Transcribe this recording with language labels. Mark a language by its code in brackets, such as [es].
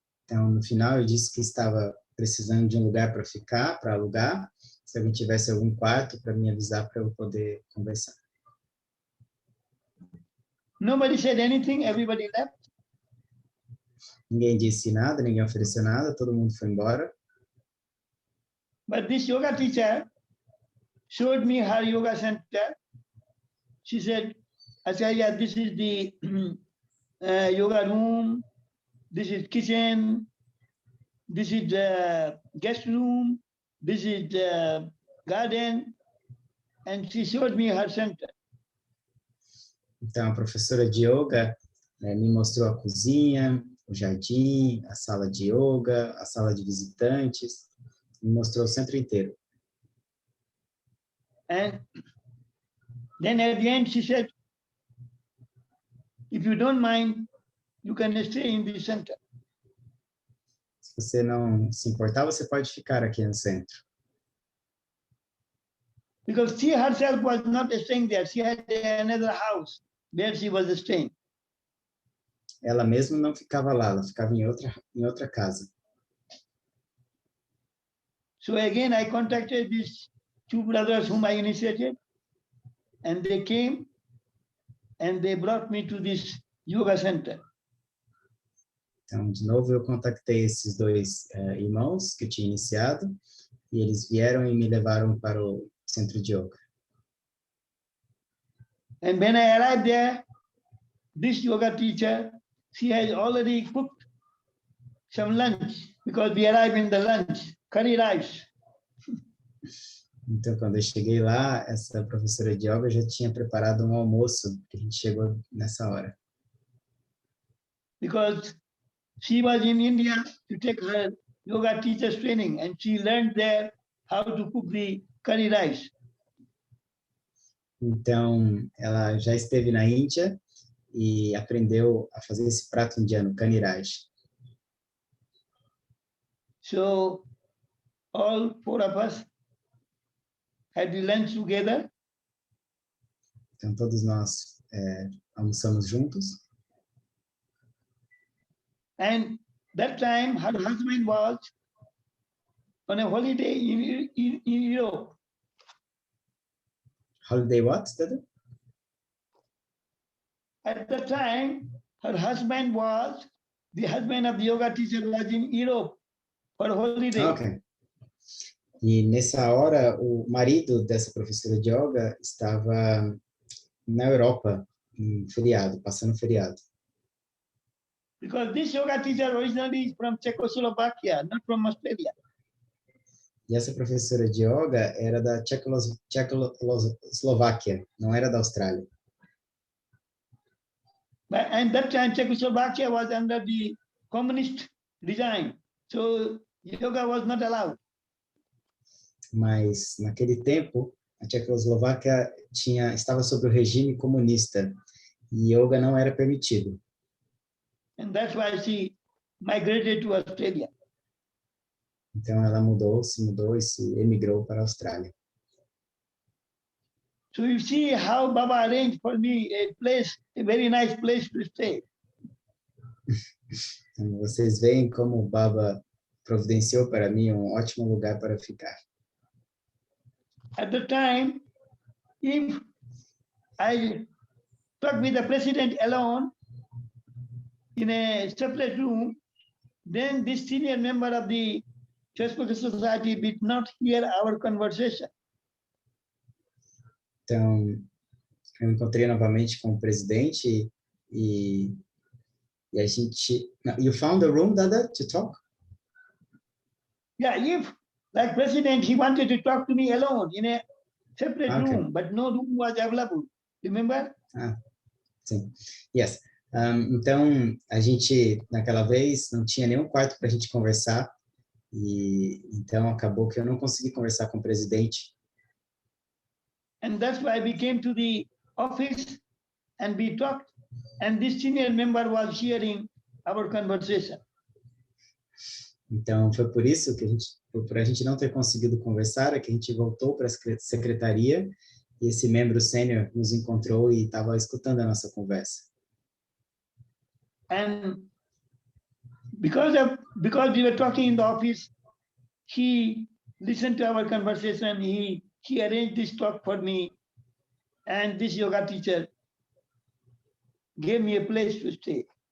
[pt] Então, no final, eu disse que estava precisando de um lugar para ficar, para alugar. Se alguém tivesse algum quarto, para me avisar para eu poder conversar. [en] Nobody said anything, everybody left. [pt] Ninguém disse nada, ninguém ofereceu nada, todo mundo foi embora. [en] But this yoga teacher showed me her yoga center. She said, Acharya, this is the yoga room, this is kitchen, this is the guest room, this is the garden, and she showed me her center. [pt] Então, a professora de yoga me mostrou a cozinha, o jardim, a sala de yoga, a sala de visitantes, me mostrou o centro inteiro. [en] And then at the end she said, if you don't mind, you can stay in the center. [pt] Se você não se importar, você pode ficar aqui no centro. [en] Because she herself was not staying there. She had another house where she was staying. [pt] Ela mesma não ficava lá, ela ficava em outra casa. [en] So again, I contacted these 2 brothers whom I initiated. and they came and they brought me to this yoga center. [pt] Então, de novo, eu contactei esses dois irmãos que eu tinha iniciado e eles vieram e me levaram para o centro de yoga. [en] And when I arrived there, this yoga teacher, she has already cooked some lunch because we arrived in the lunch, curry rice. [pt] Então, quando eu cheguei lá, essa professora de yoga já tinha preparado um almoço, que a gente chegou nessa hora. [en] Because she was in India to take her yoga teacher's training and she learned there how to cook the curry rice. [pt] Então, ela já esteve na Índia e aprendeu a fazer esse prato indiano, curry rice. [en] So all four of us had the lunch together. [pt] Então, todos nós almoçamos juntos. [en] And that time her husband was on a holiday in Europe. Holiday what, Dada? At that time, her husband was, the husband of the yoga teacher was in Europe for holiday. Ok. [pt] E nessa hora, o marido dessa professora de yoga estava na Europa, em feriado, passando feriado. [en] Because this yoga teacher originally is from Czechoslovakia, not from Australia. [pt] E essa professora de yoga era da Tchecoslováquia, não era da Austrália. [en] And that time Czechoslovakia was under the communist regime, so yoga was not allowed. [pt] Mas naquele tempo, a Tchecoslováquia estava sob o regime comunista e yoga não era permitido. [en] And that's why she migrated to Australia. [pt] Então ela se mudou e se emigrou para a Austrália. [en] So you see how Baba arranged for me a very nice place to stay. [pt] Então, vocês veem como o Baba providenciou para mim um ótimo lugar para ficar. [en] At the time, if I talked with the president alone in a separate room, then this senior member of the Church Society did not hear our conversation. [pt] Então, eu encontrei novamente com o presidente e a gente... [en] You found a room, Dada, to talk? Yeah, if, like president, he wanted to talk to me alone in a separate Okay. room, but no room was available. Remember? [pt] Sim. [en] Yes. [pt] Então, a gente, naquela vez, não tinha nenhum quarto para a gente conversar e então acabou que eu não consegui conversar com o presidente. [en] And that's why we came to the office and we talked, and this senior member was hearing our conversation. [pt] Então, foi por isso que por a gente não ter conseguido conversar, é que a gente voltou para a secretaria e esse membro sênior nos encontrou e estava escutando a nossa conversa. [en] And because we were talking in the office, he listened to our conversation. He arranged this talk for me, and this yoga teacher gave me a place to stay.